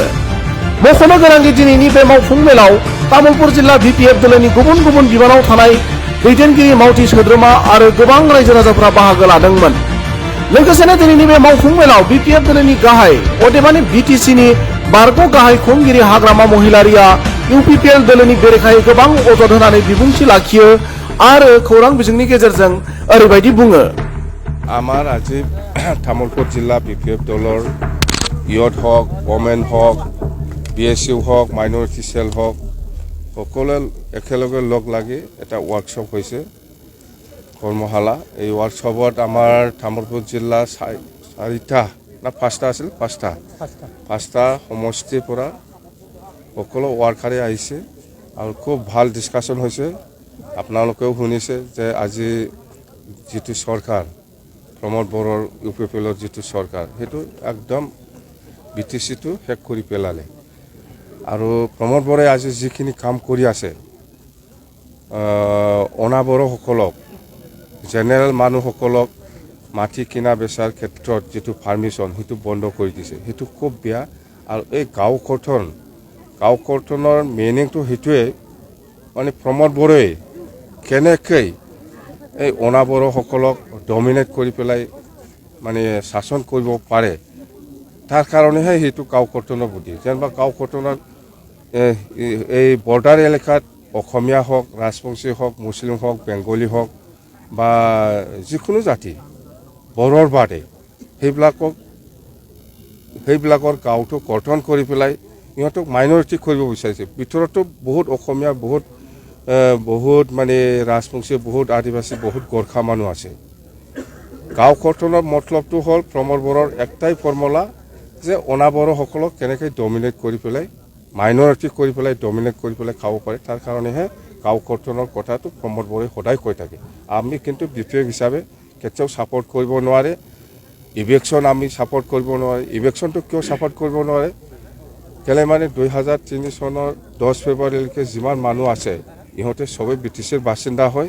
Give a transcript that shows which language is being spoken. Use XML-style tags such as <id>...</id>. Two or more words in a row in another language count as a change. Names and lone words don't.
<brx>मख'नो गोनांदि दिनैनि बे मावफुं मेलाव तामुलपुर जिल्ला बिपिएफ दलनि गुबुन गुबुन बिबानाव थानाय दैदेनगिरि मावथि सोद्रोमा आरो गोबां रायजो राजाफोरा बाहागो लादोंमोन। लोगोसेनो दिनैनि बे मावफुं मेलाव बिपिएफ दलनि गाहाय अदेबानि बिटिसिनि बारग' गाहाय खुंगिरि हाग्रामा महिलारिया इउपिपिएल दलनि बेरेखायै गोबां अजद होनानै बिबुंथि लाखियो आरो खौरां बिजोंनि गेजेरजों ओरैबायदि बुङो।</brx> <as>আমাৰ আজি তামুলপুৰ জিলা বিপিএফ দলৰ ইয়থ হওক ওমেন হওক BSU হওক</as> <en>minority cell</en> <as>হওক সকলোৱে একেলগে লগ লাগি এটা ৱৰ্কশ্বপ হৈছে কৰ্মশালা। এই ৱৰ্কশ্বপত আমাৰ তামুলপুৰ জিলা 4টা না 5টা আছিল 5টা সমষ্টিৰ পৰা সকলো ৱৰ্কাৰে আহিছে আৰু খুব ভাল ডিছকাশ্যন হৈছে। আপোনালোকেও শুনিছে যে আজি যিটো চৰকাৰ प्रमद बर'ৰ ইউপিপিএলৰ যিটো চৰকাৰ হেতু একদম বিটিচিটো হেক কৰি পেলালে আৰু प्रमद बर'ই আজি যিখিনি কাম কৰি আছে অনা বড়সকলক জেনেৰেল মানুহসকলক মাটি কিনা বেচাৰ ক্ষেত্ৰত যিটো পাৰমিশ্যন হেতু বন্ধ কৰি দিছে হেতু খুব বেয়া। আৰু এই গাঁওকৰ্তনৰ মিনিংটো হেতুৱে মানে प्रमद बर'ই কেনেকৈ এই অনা বড়সকলক ডমিনেট কৰি পেলাই মানে শাসন কৰিব পাৰে তাৰ কাৰণেহে হেতু কাউকৰ্তনৰ বুদ্ধি। যেনিবা কাউকৰ্তনৰ এই</as> <en>border area</en> <as>অসমীয়া হওক ৰাজবংশী হওক মুছলিম হওক বেংগলী হওক বা যিকোনো জাতি বড়োৰ বাদে সেইবিলাকৰ গাঁওটো কৰ্তন কৰি পেলাই ইহঁতক মাইনৰিটি কৰিব বিচাৰিছে। ভিতৰতো বহুত অসমীয়া বহুত মানে ৰাজবংশী বহুত আদিবাসী বহুত গোৰ্খা মানুহ আছে। গাঁও কৰ্তনৰ মতলবটো হ'ল प्रमद बर'ৰ একটাই ফৰ্মুলা যে অনা বড়সকলক কেনেকৈ ডমিনেট কৰি পেলাই মাইনৰিটি কৰি পেলাই ডমিনেট কৰি পেলাই খাব পাৰে তাৰ কাৰণেহে গাঁও কৰ্তনৰ কথাটো प्रमद बर'ই সদায় কৈ থাকে। আমি কিন্তু বিপিএফ হিচাপে কেতিয়াও ছাপৰ্ট কৰিব নোৱাৰে। ইভিকশ্যন আমি ছাপৰ্ট কৰিব নোৱাৰে। ইভিকশ্যনটো কিয় ছাপৰ্ট কৰিব নোৱাৰে কেলে মানে 2003 চনৰ 10 ফেব্ৰুৱাৰীলৈকে যিমান মানুহ আছে ইহঁতে সবে বিটিচিৰ বাসিন্দা হয়।</as>